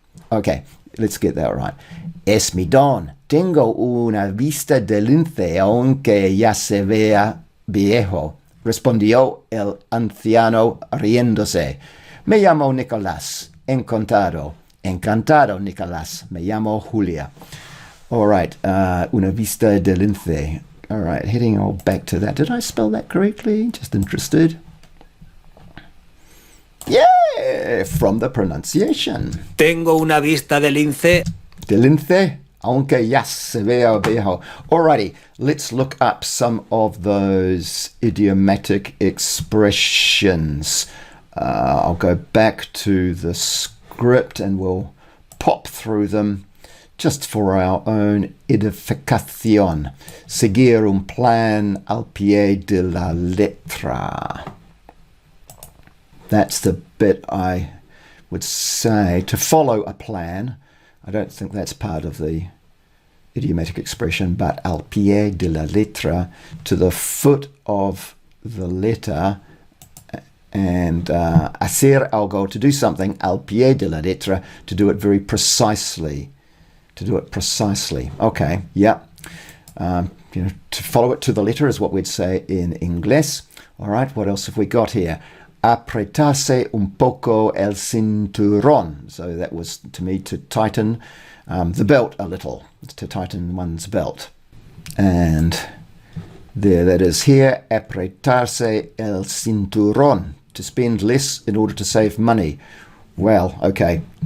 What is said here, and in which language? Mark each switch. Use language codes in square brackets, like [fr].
[en] Okay, let's get that right. [es] Es mi don. Tengo una vista de lince, aunque ya se vea viejo. Respondió el anciano riéndose. Me llamo Nicolás. Encantado, Nicolás. Me llamo Julia. [en] All right, [es] una vista de lince. [en] All right, heading all back to that. Did I spell that correctly? Just interested. Yeah, from the pronunciation. [es] Tengo una vista de lince. de lince, aunque ya se vea viejo. [en] Alrighty, let's look up some of those idiomatic expressions. I'll go back to the script and we'll pop through them just for our own edificación. [es] Seguir un plan al pie de la letra. [en] That's the bit I would say. To follow a plan. I don't think that's part of the idiomatic expression, but [es] al pie de la letra, [en] to the foot of the letter. And [es] hacer algo, [en] to do something, [es] al pie de la letra, [en] to do it very precisely. To do it precisely. Okay, yeah. To follow it to the letter is what we'd say in Inglés. All right, what else have we got here? [es] Apretarse un poco el cinturón. [en] So that was, to me, to tighten the belt a little, to tighten one's belt. And there that is here, [es] apretarse el cinturón, [en] to spend less in order to save money. Well, okay.